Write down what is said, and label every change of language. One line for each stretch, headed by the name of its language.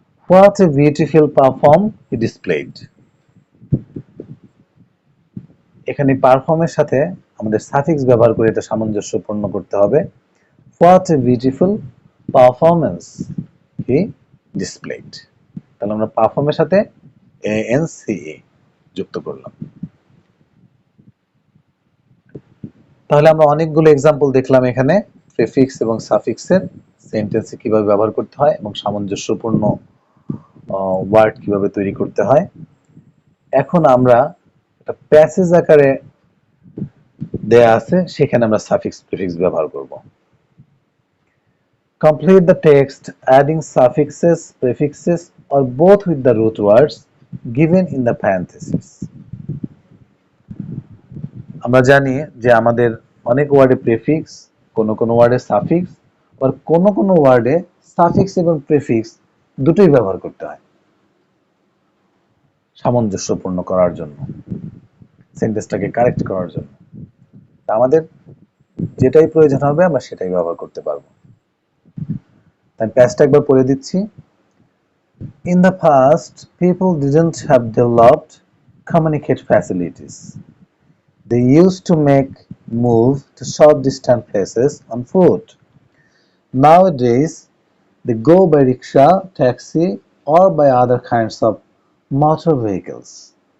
English: What a beautiful perform he displayed.
Bangla: এখানে পারফর্মের সাথে আমাদের সাফিক্স ব্যবহার করে এটা সামঞ্জস্যপূর্ণ করতে হবে।
English: What a beautiful performance he displayed.
Bangla: তাহলে আমরা পারফর্মের সাথে ance যুক্ত করলাম। তাহলে আমরা অনেকগুলো এক্সাম্পল দেখলাম এখানে প্রিফিক্স এবং সাফিক্সের সেন্টেন্সে কিভাবে ব্যবহার করতে হয় এবং সামঞ্জস্যপূর্ণ ওয়ার্ড কিভাবে তৈরি করতে হয়। এখন আমরা একটা প্যাসেজ আকারে দেয়া আছে, সেখানে আমরা সাফিক্স প্রিফিক্স ব্যবহার করব।
English: Complete the text adding suffixes, prefixes or both with the root words given in the parentheses.
Bangla: আমরা জানি যে আমাদের অনেক ওয়ার্ডে প্রিফিক্স, কোন কোন ওয়ার্ডে সাফিক্স, আর কোন কোন ওয়ার্ডে সাফিক্স এবং প্রিফিক্স দুটোই ব্যবহার করতে হয় সামঞ্জস্যপূর্ণ করার জন্য, সেন্টেন্সটাকে কারেক্ট করার জন্য। আমাদের যেটাই প্রয়োজন হবে আমরা সেটাই ব্যবহার করতে পারবো। তাই প্যাসটা একবার পড়ে দিচ্ছি।
English: In the past, people didn't have developed communicate facilities. They used to move to short distant places on foot. Nowadays, They go by rickshaw, taxi, or by other kinds of motor vehicles.